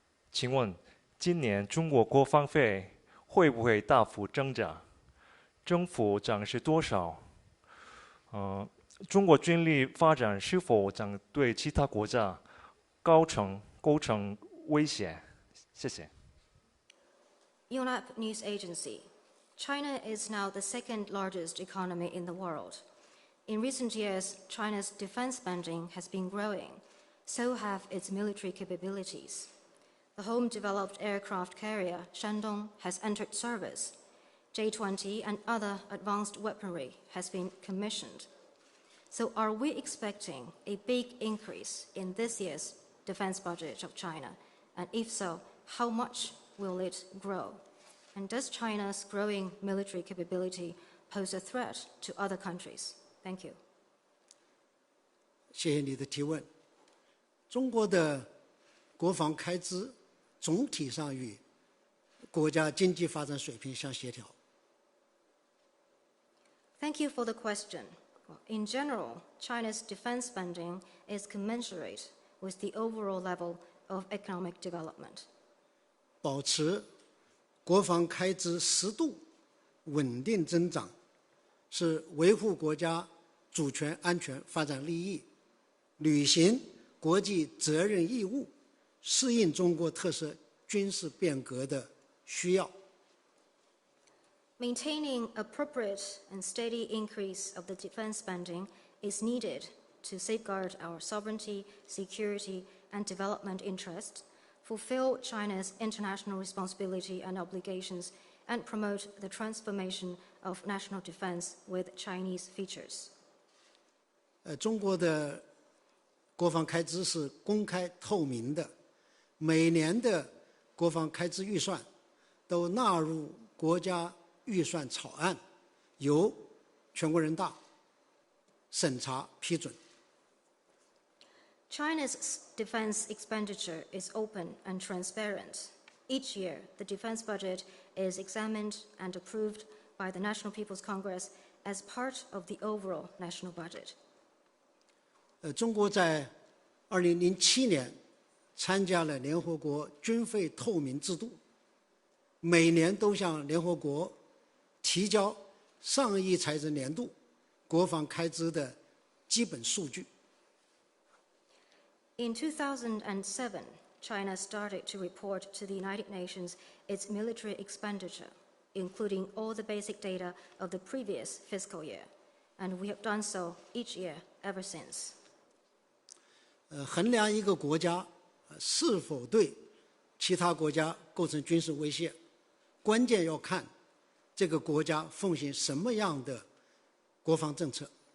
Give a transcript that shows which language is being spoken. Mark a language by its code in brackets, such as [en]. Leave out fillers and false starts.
[zh] 请问今年中国国防费会不会大幅增长？政府将是多少？中国军力发展是否将对其他国家构成威胁？谢谢。 [en] Yonhap News Agency. China is now the second largest economy in the world. In recent years, China's defense spending has been growing. So have its military capabilities. The home-developed aircraft carrier Shandong has entered service. J-20 and other advanced weaponry has been commissioned. So are we expecting a big increase in this year's defense budget of China? And if so, how much will it grow? And does China's growing military capability pose a threat to other countries? Thank you. [zh] 谢谢你的提问。中国的国防开支总体上与国家经济发展水平相协调。 [en] Thank you for the question. In general, China's defense spending is commensurate with the overall level of economic development. [zh] 保持国防开支适度稳定增长，是维护国家主权、安全、发展利益，履行国际责任义务，适应中国特色军事变革的需要。 [en] Maintaining appropriate and steady increase of the defense spending is needed to safeguard our sovereignty, security, and development interests, fulfill China's international responsibility and obligations, and promote the transformation of national defense with Chinese features. [zh] 中国的国防开支是公开透明的，每年的国防开支预算都纳入国家预算草案，由全国人大审查批准。 [en] China's defense expenditure is open and transparent. Each year, the defense budget is examined and approved by the National People's Congress as part of the overall national budget. [zh] 中国在2007年参加了联合国军费透明制度，每年都向联合国提交上一财政年度国防开支的基本数据。 [en] In 2007, China started to report to the United Nations its military expenditure, including all the basic data of the previous fiscal year, and we have done so each year ever since. [zh] 衡量一个国家是否对其他国家构成军事威胁，关键要看这个国家奉行什么样的国防政策。